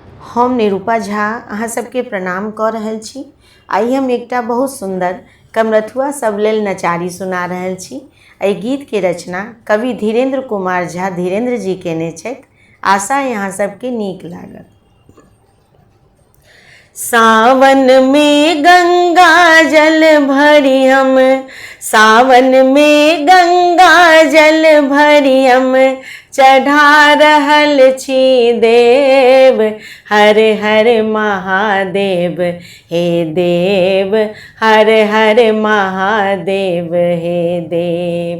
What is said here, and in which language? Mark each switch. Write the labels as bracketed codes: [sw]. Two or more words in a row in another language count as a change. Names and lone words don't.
[mai] हम निरूपा झा अहाँ सबके प्रणाम कऽ रहल छी। आइ हम एकटा बहुत सुंदर कमरथुआ सब लेल नचारी सुना रहल छी। एहि गीत के रचना कवि धीरेन्द्र कुमार झा धीरेन्द्र जी केने छथि। आशा यहाँ सबके नीक लागत। सावन में गंगा जल भरी हम, सावन में गंगा जल भरी हम, चढ़ा रहल छी देव, हर हर महादेव हे देव, हर हर महादेव हे देव।